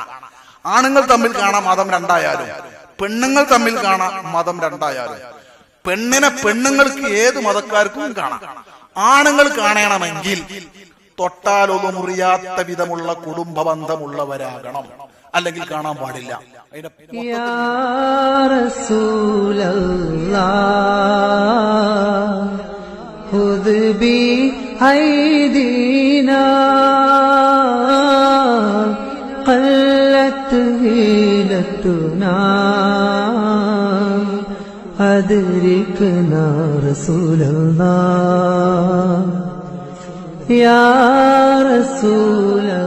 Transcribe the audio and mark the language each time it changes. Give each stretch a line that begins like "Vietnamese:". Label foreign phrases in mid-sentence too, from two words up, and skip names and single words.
Malayalam: ആണുങ്ങൾ തമ്മിൽ കാണാം, മതം രണ്ടായാലും. പെണ്ണുങ്ങൾ തമ്മിൽ കാണാം, മതം രണ്ടായാലും. പെണ്ണിനെ പെണ്ണുങ്ങൾക്ക് ഏത് മതക്കാർക്കും കാണാം. ആണുങ്ങൾ കാണണമെങ്കിൽ തൊട്ടാലൊന്നും മുറിയാത്ത വിധമുള്ള കുടുംബ ബന്ധമുള്ളവരാകണം, അല്ലെങ്കിൽ കാണാൻ പാടില്ല. അതിന്റെ
Arabic: رسول الله خذ بأيدينا قلت هيلتنا أدركنا رسول الله يا رسول